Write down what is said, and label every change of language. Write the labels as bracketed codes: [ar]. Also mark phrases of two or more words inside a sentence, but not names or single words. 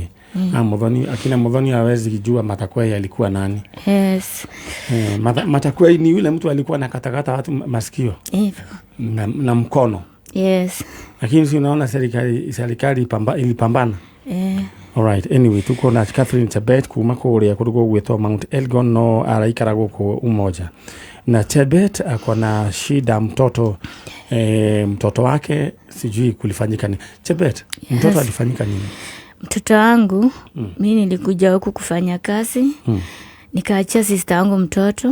[sw] Akina Muthoni hawezi kujua Matakwei alikuwa nani? Yes. Matakwei ni yule mtu alikuwa anakatakata watu masikio. Na mkono. Yes. Lakini si unaona serikali ilipambana. [en] Alright, anyway [sw] tuko na [ki] Catherine Chebet kuma kũrĩa kũrugwo gwĩtwo Mount Elgon no araikara gũkũ Umoja. [sw] Na Chebet akona shida mtoto wake sijui kulifanyika nini. Chebet, mtoto alifanyika nini? Mtoto wangu mimi nilikuja huku kufanya kazi. Nikaachia sister wangu mtoto.